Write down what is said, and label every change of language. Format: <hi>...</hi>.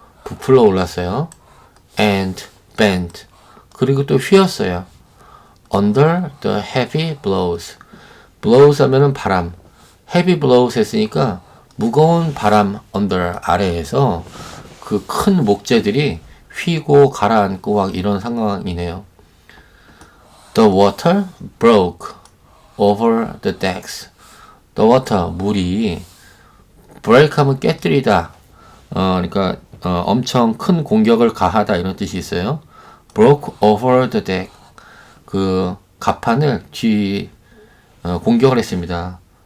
<ko>부풀어 올랐어요.</ko> <en>and bent,</en> <ko>그리고 또 휘었어요.</ko> <en>under the heavy blows. blows</en> <ko>하면은 바람.</ko> <en>heavy blows</en> <ko>했으니까 무거운 바람</ko> <en>under,</en> <ko>아래에서 그 큰 목재들이 휘고 가라앉고 막 이런 상황이네요.</ko> <en>The water broke over the decks. The water,</en> <ko>물이 break 하면 깨뜨리다. 그러니까 엄청 큰 공격을 가하다 이런 뜻이 있어요.</ko> <en>broke over the deck.</en> <ko>그 갑판을 공격을 했습니다.</ko>